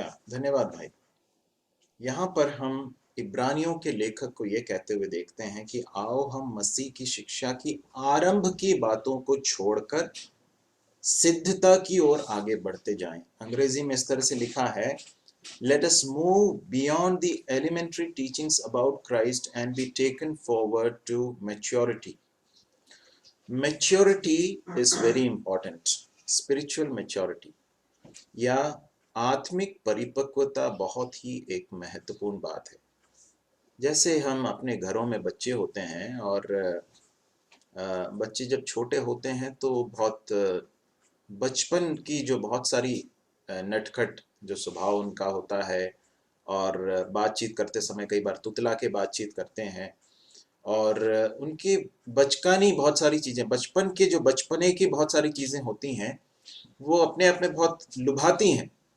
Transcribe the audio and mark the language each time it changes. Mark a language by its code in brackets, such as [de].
[hi] धन्यवाद भाई। यहाँ पर हम इब्रानियों के लेखक को ये कहते हुए देखते हैं कि आओ हम मसीह की शिक्षा की आरंभ की बातों को छोड़कर सिद्धता की ओर आगे बढ़ते जाएं। अंग्रेजी में इस तरह से लिखा है, [en] Let us move beyond the elementary teachings about Christ and be taken forward to maturity. Maturity is very important. Spiritual maturity [hi] या आत्मिक परिपक्वता बहुत ही एक महत्वपूर्ण बात है। जैसे हम अपने घरों में बच्चे होते हैं और बच्चे जब छोटे होते हैं तो बहुत बचपन की जो बहुत सारी नटखट जो स्वभाव उनका होता है और बातचीत करते समय कई बार तुतला के बातचीत करते हैं और उनकी बचकानी बहुत सारी चीज़ें, बचपन के जो बचपने की बहुत सारी चीज़ें होती हैं वो अपने आप में बहुत लुभाती हैं।